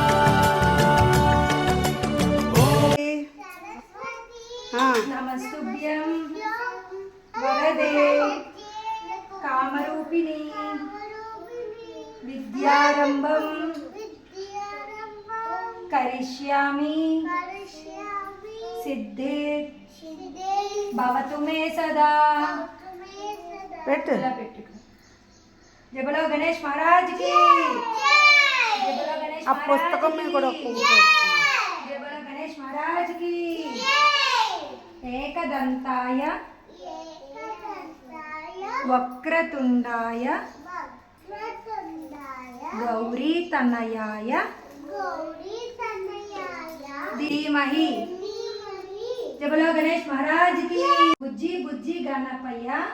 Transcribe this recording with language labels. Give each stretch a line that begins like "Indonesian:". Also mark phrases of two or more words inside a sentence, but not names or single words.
Sanskrit: नमस्तुभ्यं वरदे कामरूपिणी विद्यारम्भं करिष्यामि सिद्धे भवतु मे सदा।
Telugu: ఇలా పెట్టు.
Hindi: जय बोलो गणेश महाराज की जय बोलो गणेश
Telugu: ఆ పుస్తకం మీద కూడా
Hindi: जय बोलो गणेश महाराज की ఏకదంతాయ
Sanskrit: వక్రతుండాయ గౌరీతనయాయ ధీమహి
Hindi: जय बोलो गणेश महाराज की
Telugu: బుజ్జి బుజ్జి గణపయ్య